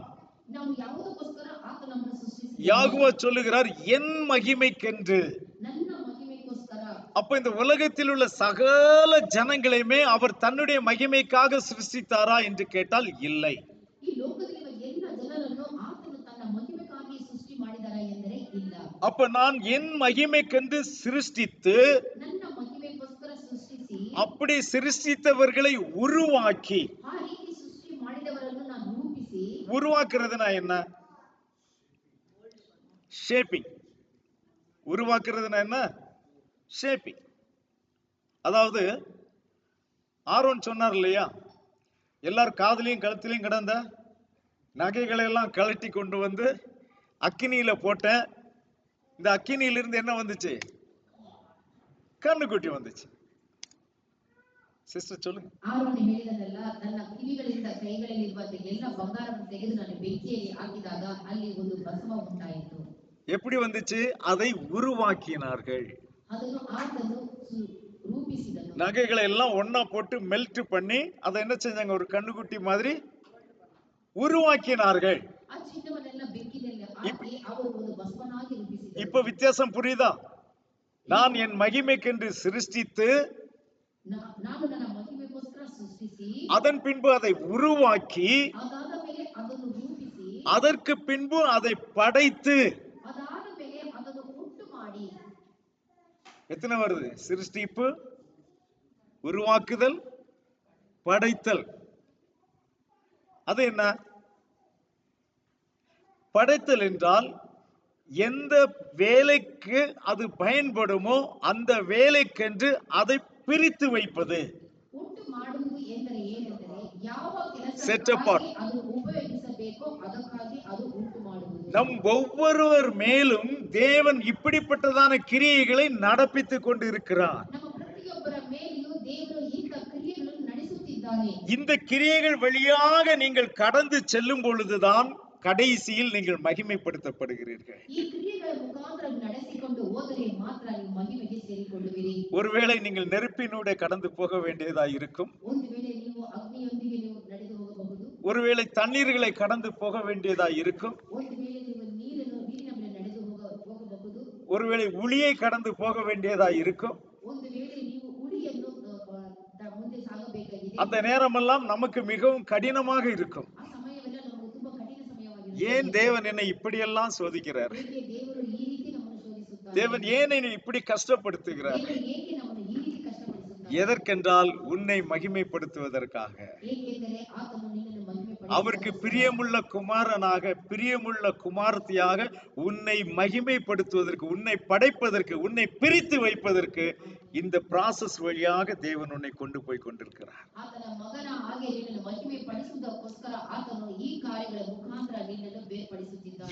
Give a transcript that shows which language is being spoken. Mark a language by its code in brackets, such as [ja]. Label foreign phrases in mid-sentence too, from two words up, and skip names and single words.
[kn] ನಾವು ಯಾವುದಕ್ಕೋಸ್ಕರ ಆತ ನಮ್ಮನ್ನು ಸೃಷ್ಟಿಸಿದ್ದಾನೆ? [ta] யாகுவா சொல்லுகிறார், என் மகிமைக்கென்று. [kn] ನನ್ನ ಮಹಿಮೆಗೋಸ್ಕರ. [ta] அப்ப இந்த உலகத்தில் உள்ள சகல ஜனங்களையுமே அவர் தன்னுடைய மகிமைக்காக சிருஷ்டித்தாரா என்று கேட்டால் இல்லை. [kn] ಈ ಲೋಕದಲ್ಲಿರುವ ಎಲ್ಲ ಜನರನ್ನು ಆತನು ತನ್ನ ಮಹಿಮೆಗಾಗಿ ಸೃಷ್ಟಿ ಮಾಡಿದರಾ ಎಂದರೆ ಇಲ್ಲ. [ta] அப்ப நான் என் மகிமைக்கென்று சிருஷ்டித்து, [kn] ನನ್ನ ಮಹಿಮೆಗೋಸ್ಕರ ಸೃಷ್ಟಿಸಿ, [ta] அப்படி சிருஷ்டித்தவர்களை உருவாக்கி. [kn] ಆ ರೀತಿ ಸೃಷ್ಟಿ ಮಾಡಿದವರನ್ನು ನಾನು ರೂಪಿಸಿ. [ta] உருவாக்குறதுனா என்ன? ஷேப்பிங். உருவாக்குறதுனா என்ன? ஷேப்பிங். அதாவது ஆரோன் சொன்னார் இல்லையா, எல்லாரும் காதுலையும் கழுத்திலையும் கிடந்த நகைகளை எல்லாம் கழட்டி கொண்டு வந்து அக்கினியில போட்டேன். இந்த அக்கினியிலிருந்து என்ன வந்துச்சு? கண்ணுக்குட்டி வந்துச்சு. சிஸ்டர் சொல்லுங்க. [kn] ಆರೋನ್ ಹೇಳಿದನಲ್ಲ, ನನ್ನ ಕಿವಿಗಳಿಂದ ಕೈಗಳಲ್ಲಿರುವ ಎಲ್ಲ ಬಂಗಾರವನ್ನು ತೆಗೆದು ನಾನು ಬೆಂಕಿಯಲ್ಲಿ ಹಾಕಿದಾಗ ಅಲ್ಲಿ ಒಂದು ಭಸ್ಮ ಉಂಟಾಯಿತು. [ta] எப்படி வந்துச்சு? அதை உருவாக்கினார்கள். [kn] ಅದನ್ನು ಆತನು ರೂಪಿಸಿದನು. [ta] நகைகளை எல்லாம் ஒன்னா போட்டு மெல்ட் பண்ணி அதை என்ன செஞ்சாங்க? ஒரு கண்ணுக்குட்டி மாதிரி உருவாக்கினார்கள். [kn] ಆ ಚಿನ್ನವನ್ನೆಲ್ಲ ಬೆಂಕಿನಲ್ಲಿ ಹಾಕಿ ಅವರು ಒಂದು ಭಸ್ಮನಾಗಿ ರೂಪಿಸಿದರು. [ta] இப்ப வித்தியாசம் புரியுதா? நான் என் மகிமைக்கென்று சிருஷ்டித்து, [kn] ನಾನು ನನ್ನ ಮಹಿಮೆಗೋಸ್ಕರ ಸೃಷ್ಟಿಸಿ, [ta] அதன் பின்பு அதை உருவாக்கி, [kn] ಅದಾದ ಮೇಲೆ ಅದನ್ನು ರೂಪಿಸಿ, [ta] அதற்கு பின்பு அதை படைத்து. [kn] ಅದಾದ ಮೇಲೆ ಅದನ್ನು ಉಂಟು ಮಾಡಿ. [ta] எத்தனை வருது? சிருஷ்டிப்பு, உருவாக்குதல், படைத்தல். அது என்ன? படைத்தல் என்றால் எந்த வேலைக்கு அது பயன்படுமோ அந்த வேலைக்கென்று அதை பிரித்து வைப்பது. [kn] ಉಂಟು ಮಾಡುವುದು ಎಂದರೆ ಏನೆಂದರೆ ಯಾವ [en] Set apart. [kn] ಕೆಲಸಕ್ಕಾಗಿ ಅದು ಉಪಯೋಗಿಸಬೇಕೋ ಅದಕ್ಕಾಗಿ ಅದು ಉಂಟು ಮಾಡುವುದು. [ta] நம் ஒவ்வொருவர் மேலும் தேவன் இப்படிப்பட்டதான கிரியைகளை நடப்பித்துக் கொண்டு இருக்கிறார். [kn] ನಮ್ಮ ಪ್ರತಿಯೊಬ್ಬರ ಮೇಲೆಯೂ ದೇವರು ಇಂಥ ಕ್ರಿಯೆಗಳನ್ನು ನಡೆಸುತ್ತಿದ್ದಾನೆ. [ta] இந்த கிரியைகள் வழியாக நீங்கள் கடந்து செல்லும் பொழுதுதான் கடைசியில் நீங்கள் மகிமைப்படுத்தப்படுகிறீர்கள். [kn] ಈ ಕ್ರಿಯೆಗಳ ಮುಖಾಂತರ ನಡೆಸಿಕೊಂಡು ಹೋದರೆ ಮಾತ್ರ ನೀವು ಮಹಿಮೆಗೆ ಸೇರಿಕೊಳ್ಳುವಿರಿ. [ta] ஒருவேளை நீங்கள் நெருப்பினூടെ கடந்து போக வேண்டியதா இருக்கும். [kn] ಒಂದು ವೇಳೆ ನೀವು ಅಗ್ನಿಯೊಂದಿಗೆ ನೀವು ನಡೆದು ಹೋಗಬಹುದು. [ta] ஒருவேளை தண்ணீர்களை கடந்து போக வேண்டியதா இருக்கும். [kn] ಒಂದು ವೇಳೆ ನೀವು ನೀರಿನ ಮೇಲೆ ನಡೆದು ಹೋಗಬಹುದು. [ta] ஒருவேளை உளியை கடந்து போக வேண்டியதா இருக்கும். [kn] ಒಂದು ವೇಳೆ ನೀವು ಉಳಿಯನ್ನು ಮುಂದೆ ಸಾಗಬೇಕಾಗಿದೆ. [ta] அந்த நேரமெல்லாம் நமக்கு மிகவும் கடினமாக இருக்கும். [kn] ಆ ಸಮಯವೆಲ್ಲ ನಮಗೆ ತುಂಬಾ ಕಠಿಣ ಸಮಯವಾಗಿದೆ. [ta] ஏன் தேவன் என்னை இப்படியெல்லாம் சோதிக்கிறார்? [kn] ಏಕೆ ದೇವರು ಈ ರೀತಿ ನಮ್ಮನ್ನು ಶೋಧಿಸುತ್ತಾನೆ? [ta] தேவன் ஏன் என்னை இப்படி கஷ்டப்படுத்துகிறார்? [kn] ದೇವರು ಏಕೆ ನಮ್ಮನ್ನು ಈ ರೀತಿ ಕಷ್ಟಪಡಿಸುತ್ತಾನೆ? [ta] எதற்கென்றால் உன்னை மகிமைப்படுத்துவதற்காக. [kn] ಏಕೆಂದರೆ ಆತನು ನಿನ್ನನ್ನು [ta] அவருக்கு [kn] ಮಹಿಮೆಪಡಿಸುವುದಕ್ಕೋಸ್ಕರ, [ta] பிரியமுள்ள குமாரனாக, பிரியமுள்ள குமாரத்தியாக உன்னை மகிமைப்படுத்துவதற்கு, உன்னை படைப்பதற்கு, உன்னை பிரித்து வைப்பதற்கு இந்த ப்ராசஸ் வழியாக தேவன் உன்னை கொண்டு போய் கொண்டிருக்கிறார். [kn] ಆತನ ಮಗನ ಹಾಗೆ ನಿನ್ನನ್ನು ಮಹಿಮೆ ಪಡಿಸುವುದಕ್ಕೋಸ್ಕರ ಆತನು ಈ ಕಾರ್ಯಗಳ ಮುಖಾಂತರ ನಿನ್ನನ್ನು ಬೇರ್ಪಡಿಸುತ್ತಿದ್ದಾನೆ.